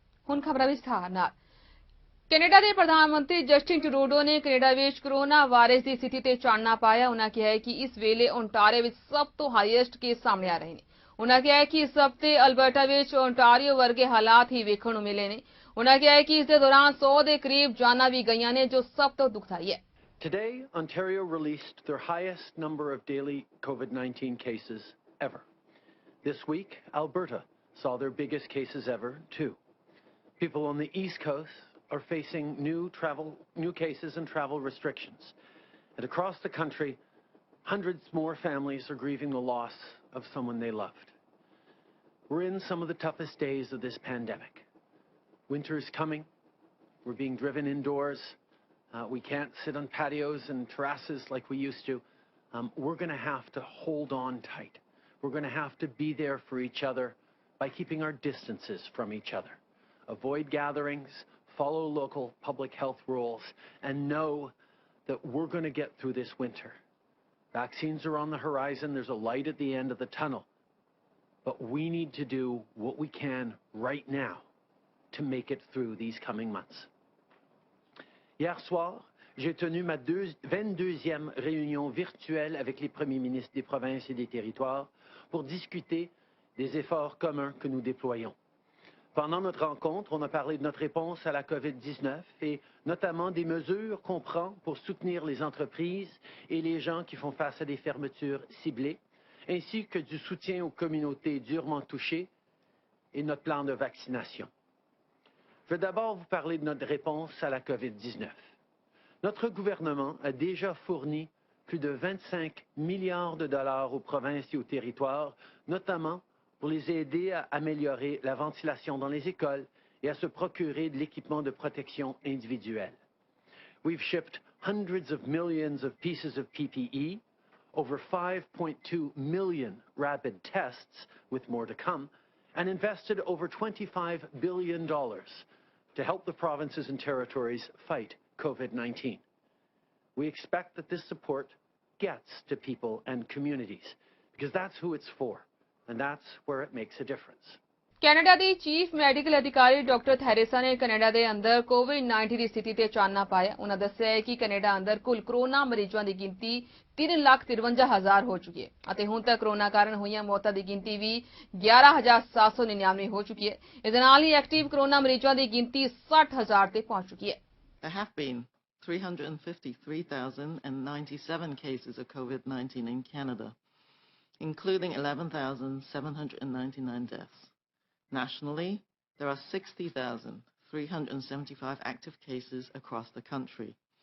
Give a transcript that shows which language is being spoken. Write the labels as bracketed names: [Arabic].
[Punjabi] ਹੁਣ ਖਬਰਾਂ ਵਿਸਥਾਰ ਨਾਲ। ਕੈਨੇਡਾ ਦੇ ਪ੍ਰਧਾਨ ਮੰਤਰੀ ਜਸਟਿਨ ਟਰੂਡੋ ਨੇ ਕੈਨੇਡਾ ਵਿੱਚ ਕੋਰੋਨਾ ਵਾਇਰਸ ਦੀ ਸਥਿਤੀ ਤੇ ਚਾਨਣਾ ਪਾਇਆ। ਉਨ੍ਹਾਂ ਕਿਹਾ ਹੈ ਕਿ ਇਸ ਵੇਲੇ ਓਨਟਾਰੀਓ ਵਿੱਚ ਸਭ ਤੋਂ ਹਾਈਐਸਟ ਕੇਸ ਸਾਹਮਣੇ ਆ ਰਹੇ ਨੇ। ਉਨ੍ਹਾਂ ਕਿਹਾ ਹੈ ਕਿ ਇਸ ਹਫ਼ਤੇ ਅਲਬਰਟਾ ਵਿੱਚ ਓਨਟਾਰੀਓ ਵਰਗੇ ਹਾਲਾਤ ਹੀ ਵੇਖਣ ਨੂੰ ਮਿਲੇ ਨੇ। ਉਨ੍ਹਾਂ ਕਿਹਾ ਹੈ ਕਿ ਇਸ ਦੇ ਦੌਰਾਨ 100 ਦੇ ਕਰੀਬ ਜਾਨਾਂ ਵੀ ਗਈਆਂ ਨੇ, ਜੋ ਸਭ ਤੋਂ ਦੁਖਦਾਈ ਹੈ। [English] Today, Ontario released their highest number of daily COVID-19 cases ever. This week, Alberta saw their biggest cases ever, too. People on the East Coast are facing new cases and travel restrictions. And across the country, hundreds more families are grieving the loss of someone they loved. We're in some of the toughest days of this pandemic. Winter is coming. We're being driven indoors. We can't sit on patios and terraces like we used to. We're going to have to hold on tight. We're going to have to be there for each other by keeping our distances from each other. Avoid gatherings, follow local public health rules, and know that we're going to get through this winter. Vaccines are on the horizon. There's a light at the end of the tunnel. But we need to do what we can right now to make it through these coming months. [French] Hier soir, j'ai tenu ma 22e réunion virtuelle avec les premiers ministres des provinces et des territoires pour discuter des efforts communs que nous déployons. Pendant notre rencontre, on a parlé de notre réponse à la COVID-19 et notamment des mesures qu'on prend pour soutenir les entreprises et les gens qui font face à des fermetures ciblées, ainsi que du soutien aux communautés durement touchées et notre plan de vaccination. Je vais d'abord vous parler de notre réponse à la COVID-19. Notre gouvernement a déjà fourni plus de 25 milliards de dollars aux provinces et aux territoires, notamment pour les aider à améliorer la ventilation dans les écoles et à se procurer de l'équipement de protection individuelle. [English] We've shipped hundreds of millions of pieces of PPE, over 5.2 million rapid tests, with more to come, and invested over $25 billion to help the provinces and territories fight COVID-19. We expect that this support gets to people and communities, because that's who it's for, and that's where it makes a difference. [Punjabi] Canada ਦੀ chief medical ਅਧਿਕਾਰੀ doctor Theresa ਨੇ Canada ਦੇ ਅੰਦਰ ਕੋਵਿਡ-19 ਦੀ ਸਥਿਤੀ ਤੇ ਚਾਨਣਾ ਪਾਇਆ। ਉਨ੍ਹਾਂ ਦੱਸਿਆ ਹੈ ਕਿ ਕੈਨੇਡਾ ਅੰਦਰ ਕੁੱਲ ਕੋਰੋਨਾ ਮਰੀਜ਼ਾਂ ਦੀ ਗਿਣਤੀ 3,53,000 ਹੋ ਚੁੱਕੀ ਹੈ ਅਤੇ ਹੁਣ ਤੱਕ ਕੋਰੋਨਾ ਕਾਰਨ ਹੋਈਆਂ ਮੌਤਾਂ ਦੀ ਗਿਣਤੀ ਵੀ 11,799 ਹੋ ਚੁੱਕੀ ਹੈ। ਇਸ ਦੇ ਨਾਲ ਹੀ ਐਕਟਿਵ ਕੋਰੋਨਾ ਮਰੀਜ਼ਾਂ ਦੀ ਗਿਣਤੀ 60,000 ਤੇ ਪਹੁੰਚ ਚੁੱਕੀ ਹੈ। [English] There have been 353,097 cases of COVID-19 in Canada, including 11,799 deaths. Nationally, there are 60,375 active cases across the country.